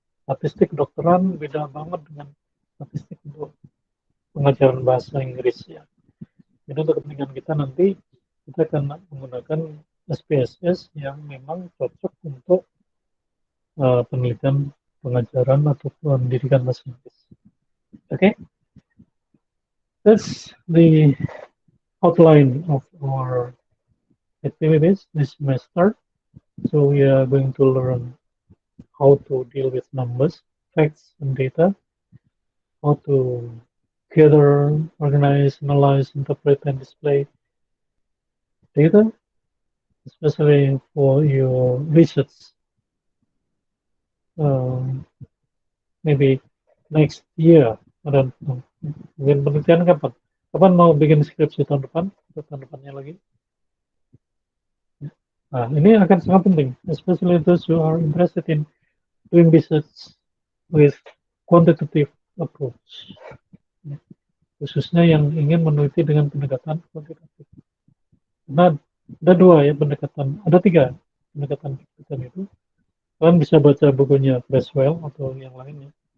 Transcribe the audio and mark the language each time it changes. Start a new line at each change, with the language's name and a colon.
Indonesian: Statistik kedokteran beda banget dengan statistik untuk pengajaran bahasa Inggris ya. Jadi untuk kepentingan kita nanti kita akan menggunakan SPSS yang memang cocok untuk penelitian pengajaran atau pendidikan bahasa Inggris.
English: Okay, that's the outline of our activities this semester. So we are going to learn how to deal with numbers, facts, and data, how to gather, organize, analyze, interpret, and display data, especially for your research. Maybe next year.
Indonesian: Mungkin penelitian kapan? Kapan mau bikin skripsi tahun depan? Atau tahun depannya lagi? Nah, ini akan sangat penting,
English: especially those who are interested in doing research with quantitative approach.
Indonesian: Khususnya yang ingin meneliti dengan pendekatan kuantitatif. Karena ada dua ya pendekatan, ada tiga pendekatan itu. Kalian bisa baca bukunya Creswell atau yang lainnya.